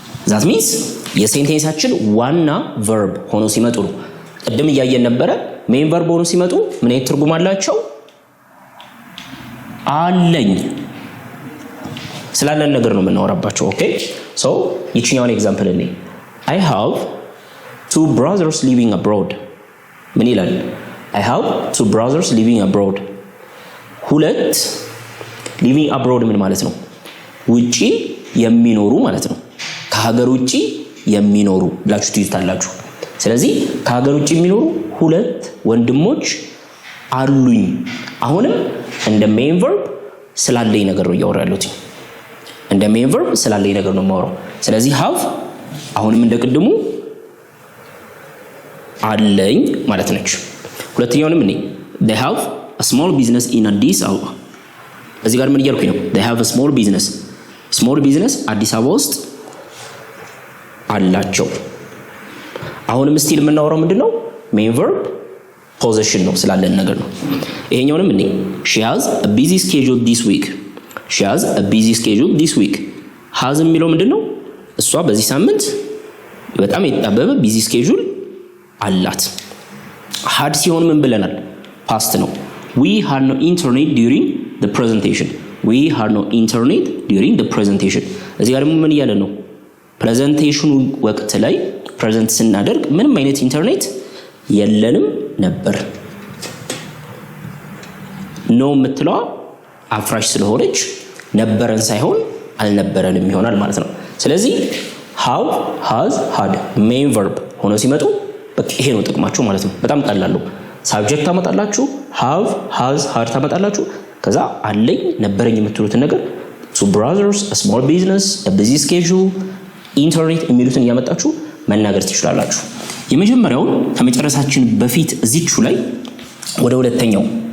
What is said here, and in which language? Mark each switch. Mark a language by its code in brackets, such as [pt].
[en] that means [am] የሴንቴንሳችን ዋና verb ሆኖ ሲመጡ ነው። ቅድም እያየን ነበረ main verb ሆኖ ሲመጡ ምን አይነት ትርጉም አላቸው? አለኝ ስላለን ነገር ነው የምናወራባቸው። ኦኬ ሶ ይችኛውን ኤግዛምፕል እኔ [en] I have two brothers living abroad. [am] ምን ይላል? [en] I have two brothers living abroad. [am] ሁለት living abroad ምን ማለት ነው? ውጪ የሚኖሩ ማለት ነው። ከሀገር ውጪ የሚኖሩ ብላችሁ ትይዙታላችሁ። ስለዚህ ከሀገር ውጪ የሚኖሩ ሁለት ወንድሞች አሉኝ። አሁንም እንደ main verb ስላለኝ ነገር ነው እያወራ ያለሁት። እንደ main verb ስላለኝ ነገር ነው የማወራው። ስለዚህ have አሁንም እንደቅድሙ አለኝ ማለት ነች። ሁለተኛውንም እኔ [en] they have a small business in Addis Ababa. [am] እዚህ ጋር ምን እያልኩኝ ነው? [en] they have a small business [am] አዲስ አበባ ውስጥ አላቸው። አሁንም ስቲል የምናወራው ምንድነው? [en] main verb possession [am] ነው ስላለን ነገር ነው። ይሄኛውንም እኔ [en] she has a busy schedule this week. she has a busy schedule this week. [am] has የሚለው ምንድነው? እሷ በዚህ ሳምንት በጣም የተጣበበ busy schedule አላት። had ሲሆን ምን ብለናል? [en] past ነው። we had no internet during the presentation. we had no internet during the presentation. [am] እዚህ ጋር ደግሞ ምን እያለ ነው? ፕሬዘንቴሽኑ ወቅት ላይ ፕሬዘንት ስናደርግ ምንም አይነት ኢንተርኔት የለንም ነበር። ነው የምትለዋ አፍራሽ ስለሆነች ነበረን ሳይሆን አልነበረንም ይሆናል ማለት ነው። ስለዚህ have has had main verb ሆኖ ሲመጡ በቃ ይሄ ነው ጥቅማቸው ማለት ነው። በጣም ቀላል ነው። ሳብጀክት ታመጣላችሁ፣ have has had ታመጣላችሁ፣ ከዛ አለኝ ነበረኝ የምትሉትን ነገር [en] two brothers, a small business, a busy schedule, [am] ኢንተርኔት የሚሉትን እያመጣችሁ መናገር ትችላላችሁ። የመጀመሪያው ከመጨረሳችን በፊት እዚቹ ላይ ወደ ሁለተኛው